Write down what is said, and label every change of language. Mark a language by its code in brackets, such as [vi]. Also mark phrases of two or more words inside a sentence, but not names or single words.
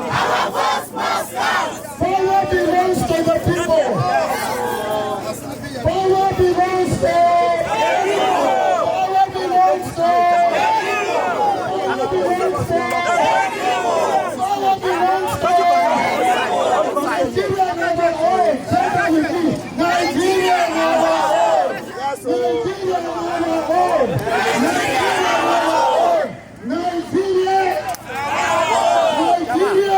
[en] Our voice must count. Power belongs to the people. Power belongs to Power belongs to Power belongs to Power belongs to Nigeria never own. Say that with me. Nigeria never own. Nigeria never own. Nigeria never own. Nigeria. Nigeria.